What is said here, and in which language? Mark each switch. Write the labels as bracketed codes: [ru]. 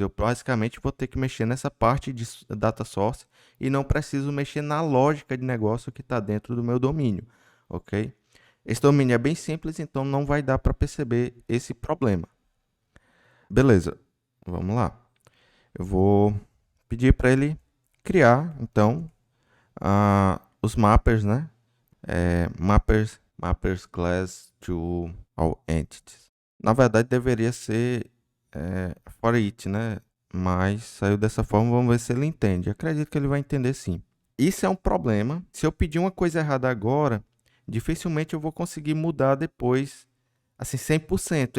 [pt] Eu basicamente vou ter que mexer nessa parte de data source e não preciso mexer na lógica de negócio que está dentro do meu domínio, ok? Esse domínio é bem simples, então não vai dar para perceber esse problema. Beleza, vamos lá. Eu vou pedir para ele criar, então, os mappers, né? [en] Mappers class to all entities. [pt] Na verdade, deveria ser [en] for it, [pt] né? Mas saiu dessa forma, vamos ver se ele entende. Acredito que ele vai entender sim. Isso é um problema. Se eu pedir uma coisa errada agora, dificilmente eu vou conseguir mudar depois, assim, 100%.